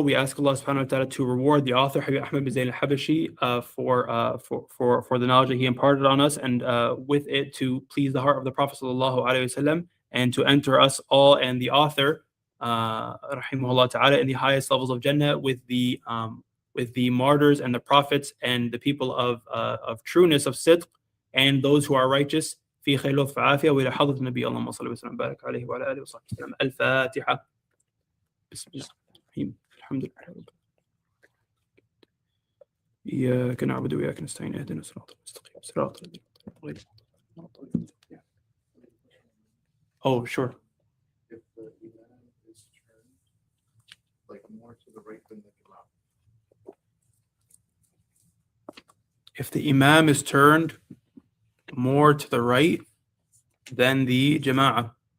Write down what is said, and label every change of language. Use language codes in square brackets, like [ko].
[en] We ask Allah subhanahu wa ta'ala to reward the author, Habib Ahmed bin Zayn al-Habashi, for the knowledge that he imparted on us, and with it to please the heart of the Prophet sallallahu alaihi wasallam, and to enter us all and the author, rahimahullah ta'ala, in the highest levels of Jannah with the martyrs and the prophets and the people of trueness, of sidq, and those who are righteous. [ar] في خير لطف عافية وإلى حضرة النبي اللهم صل وسلم وبارك عليه وعلى آله وصحبه وسلم. الفاتحة. بسم الله الرحمن الرحيم. الحمد لله رب العالمين. إياك نعبد وإياك نستعين اهدنا الصراط المستقيم صراط الذين أنعمت عليهم. [en] Oh, sure. If the imam is turned like more to the right than the imam. If the imam is turned more to the right than the jama'ah.